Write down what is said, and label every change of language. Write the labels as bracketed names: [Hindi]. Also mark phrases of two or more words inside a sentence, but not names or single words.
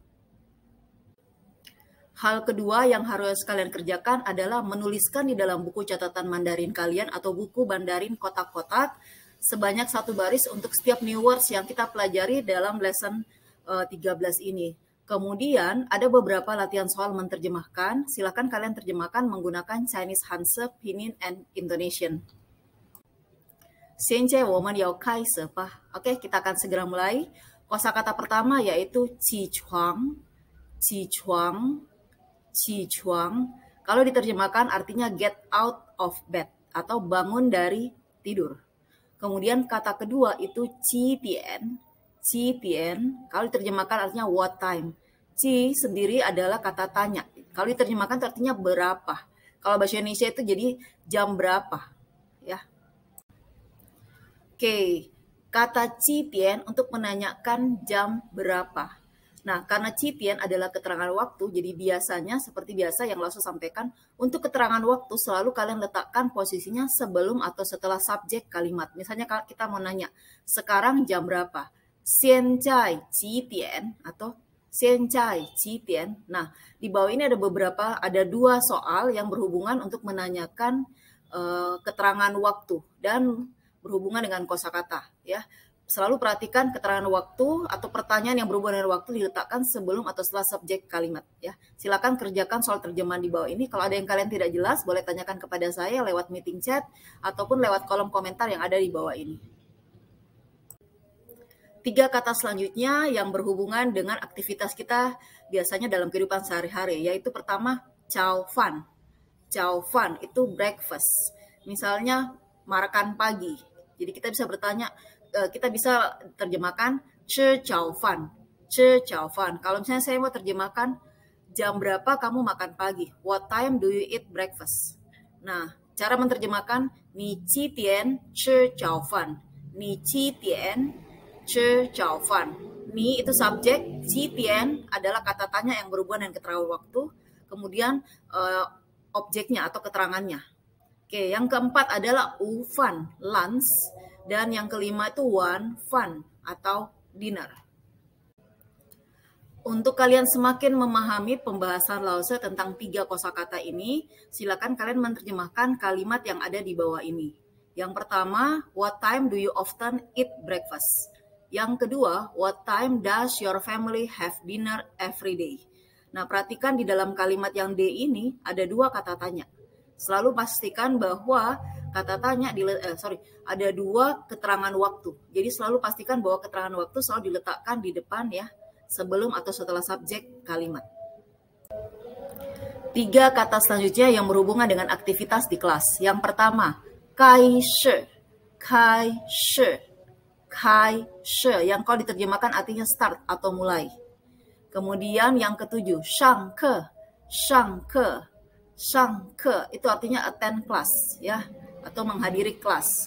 [Indonesian] Hal kedua yang harus kalian kerjakan adalah menuliskan di dalam buku catatan Mandarin kalian atau buku Mandarin kotak-kotak sebanyak 1 baris untuk setiap [English] new words [Indonesian] yang kita pelajari dalam lesson 13 ini. Kemudian ada beberapa latihan soal menerjemahkan. Silakan kalian terjemahkan menggunakan [English] Chinese Hanse, Pinyin, and Indonesian. [Chinese] 现在我们要开始吧. [Indonesian] Oke, kita akan segera mulai. Kosakata pertama yaitu [Chinese] 起床, 起床, 起床. [Indonesian] Kalau diterjemahkan artinya [English] get out of bed [Indonesian] atau bangun dari tidur. Kemudian kata kedua itu [Chinese] 几点, 几点. [Indonesian] Kalau diterjemahkan artinya [English] what time. [Indonesian] 几 sendiri adalah kata tanya. Kalau diterjemahkan itu artinya berapa. Kalau bahasa Indonesia itu jadi jam berapa, ya. Oke, kata 几点 untuk menanyakan jam berapa. Nah, karena 几点 adalah keterangan waktu, jadi biasanya seperti biasa yang Lause sampaikan, untuk keterangan waktu selalu kalian letakkan posisinya sebelum atau setelah subjek kalimat. Misalnya kita mau nanya, sekarang jam berapa? [Chinese] 现在几点 atau 现在几点. [Indonesian] Nah, di bawah ini ada 2 soal yang berhubungan untuk menanyakan keterangan waktu dan berhubungan dengan kosakata, ya. Selalu perhatikan keterangan waktu atau pertanyaan yang berhubungan dengan waktu diletakkan sebelum atau setelah subjek kalimat, ya. Silakan kerjakan soal terjemahan di bawah ini. Kalau ada yang kalian tidak jelas, boleh tanyakan kepada saya lewat [English] meeting chat [Indonesian] ataupun lewat kolom komentar yang ada di bawah ini. 3 kata selanjutnya yang berhubungan dengan aktivitas kita biasanya dalam kehidupan sehari-hari, yaitu pertama, [Chinese] 早饭. [Indonesian] 早饭 itu breakfast. Misalnya, makan pagi. Jadi kita bisa bertanya, kita bisa terjemahkan [Chinese] 吃早饭, 吃早饭. [Indonesian] Kalau misalnya saya mau terjemahkan jam berapa kamu makan pagi? [English] What time do you eat breakfast? [Indonesian] Nah, cara menerjemahkan [Chinese] 你几点吃早饭? 你几点吃早饭? [Indonesian] Ni itu subjek, 几点 adalah kata tanya yang berhubungan dengan keterangan waktu, kemudian objeknya atau keterangannya. Oke, yang keempat adalah 午饭, [English] lunch. [Indonesian] Dan yang kelima itu 晚饭 atau dinner. Untuk kalian semakin memahami pembahasan Lause tentang 3 kosakata ini, silakan kalian menerjemahkan kalimat yang ada di bawah ini. Yang pertama, [English] what time do you often eat breakfast? [Indonesian] Yang kedua, [English] what time does your family have dinner every day? [Indonesian] Nah, perhatikan di dalam kalimat yang D ini ada 2 kata tanya. Selalu pastikan bahwa kata tanya ada 2 keterangan waktu. Jadi selalu pastikan bahwa keterangan waktu selalu diletakkan di depan, ya, sebelum atau setelah subjek kalimat. 3 kata selanjutnya yang berhubungan dengan aktivitas di kelas. Yang pertama, [Chinese] 开始, 开始, 开始, [Indonesian] yang kalau diterjemahkan artinya start atau mulai. Kemudian yang ketujuh, [Chinese] 上课, 上课, 上课, [Indonesian] itu artinya [English] attend class, [Indonesian] ya, atau menghadiri kelas.